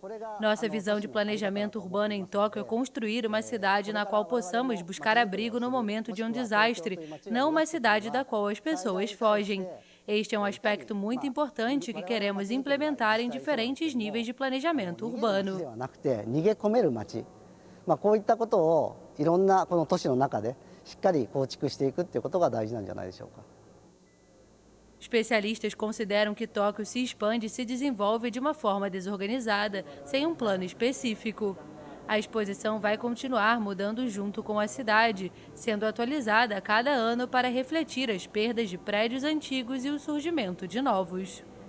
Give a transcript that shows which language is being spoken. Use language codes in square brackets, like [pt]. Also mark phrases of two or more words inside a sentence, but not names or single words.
[pt] Nossa visão de planejamento urbano em Tóquio é construir uma cidade na qual possamos buscar abrigo no momento de um desastre, não uma cidade da qual as pessoas fogem. Este é um aspecto muito importante que queremos implementar em diferentes níveis de planejamento urbano. [ja] こういったことをいろんなこの都市の中でしっかり構築していくということが大事なんじゃないでしょうか。 [pt] Especialistas consideram que Tóquio se expande e se desenvolve de uma forma desorganizada, sem um plano específico. A exposição vai continuar mudando junto com a cidade, sendo atualizada a cada ano para refletir as perdas de prédios antigos e o surgimento de novos.